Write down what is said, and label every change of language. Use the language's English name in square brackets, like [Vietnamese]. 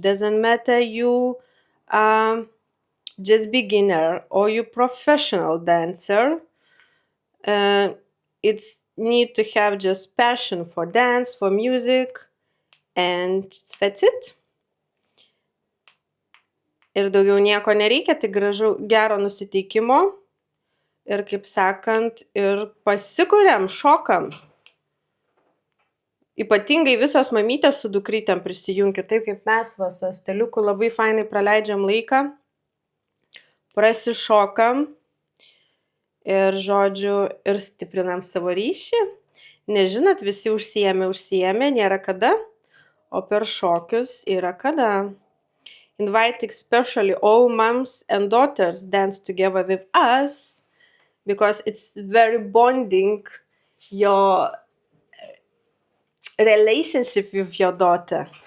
[English] Doesn't matter you just beginner or you professional dancer. It's need to have just passion for dance, for music, and that's it. [Lithuanian] Ir daugiau nieko nereikia, tai gražu, gero nusiteikimo. Ir kaip sakant, ir pasikuriam, šokam. Ypatingai visos mamytės su dukrytėm prisijunkit, taip kaip mes va, su steliuku labai fainai praleidžiam laiką. Prasišokam. Ir žodžiu, ir stiprinam savo ryšį. Nežinot, visi užsiėmė, nėra kada. O per šokius yra kada. [English] Inviting especially all moms and daughters dance together with us because it's very bonding your relationship with your daughter.